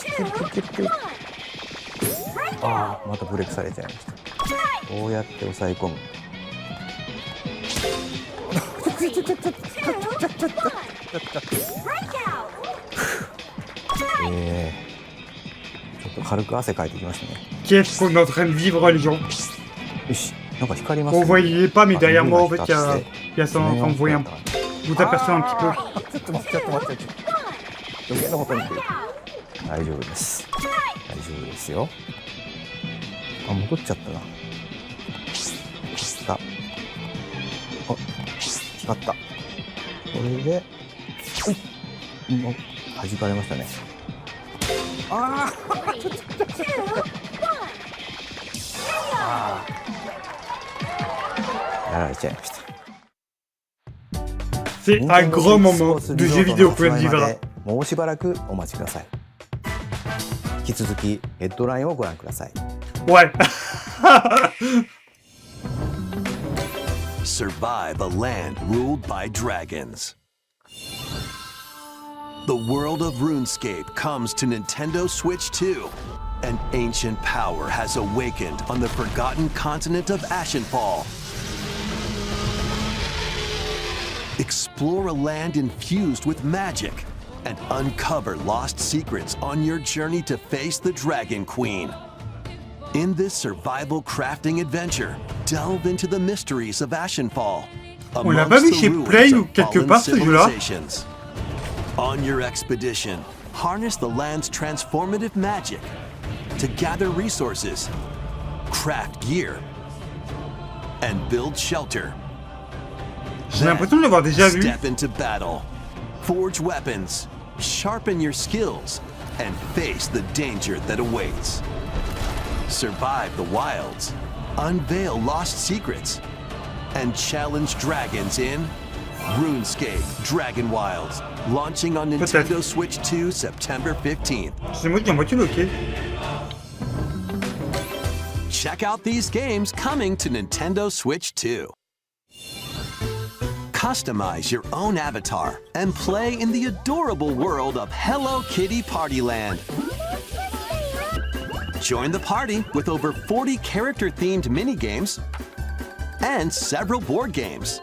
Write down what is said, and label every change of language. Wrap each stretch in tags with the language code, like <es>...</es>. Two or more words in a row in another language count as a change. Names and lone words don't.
<ja>キュッキュッキュッキュッ。あー、またブレイクされちゃいました。こうやって押さえ込む。ちょっと軽く汗かいてきましたね。</ja> <fr>Qu'est-ce qu'on est en train de vivre, les gens?</fr> <ja>よし、なんか光りますね。</ja> <fr>Vous voyez pas, mais Ah, derrière moi, en oui, fait, il y a ça, enfin, vous voyez un peu. Vous apercevez un petit peu.</fr> <ja>ちょっと待って、ちょっと待って。余計なことに。大丈夫です。大丈夫ですよ。あ、戻っちゃったな。来た。あ、光った。これで、ほい。弾かれましたね。ああ、ちょっと。ああ。やられちゃいました。</ja> <fr>C'est un grand moment de jeu vidéo pour le vivre.</fr> <ja>もうしばらくお待ちください。引き続きヘッドラインをご覧ください。</ja> <fr>Ouais.</fr> <en>Survive a land ruled by dragons. The world of RuneScape comes to Nintendo Switch 2. An ancient power has awakened on the forgotten continent of Ashenfall. Explore a land infused with magic and uncover lost secrets on your journey to face the Dragon Queen. In this survival crafting adventure, delve into the mysteries of Ashenfall.</en> <fr>On l'a pas vu chez Play ou quelque part ce jeu-là.</fr> <en>On your expedition, harness the land's transformative magic to gather resources, craft gear, and build shelter.</en> <fr>J'ai l'impression de l'avoir déjà vu.</fr> <en>Step into battle, forge weapons, sharpen your skills, and face the danger that awaits. Survive the wilds, unveil lost secrets, and challenge dragons in RuneScape Dragon Wilds, launching on Nintendo Switch 2 September 15th.</en> <fr>C'est moi qui envoie ok.</fr> <en>Check out these games coming to Nintendo Switch 2. Customize your own avatar and play in the adorable world of Hello Kitty Partyland. Join the party with over 40 character-themed mini-games and several board games.</en>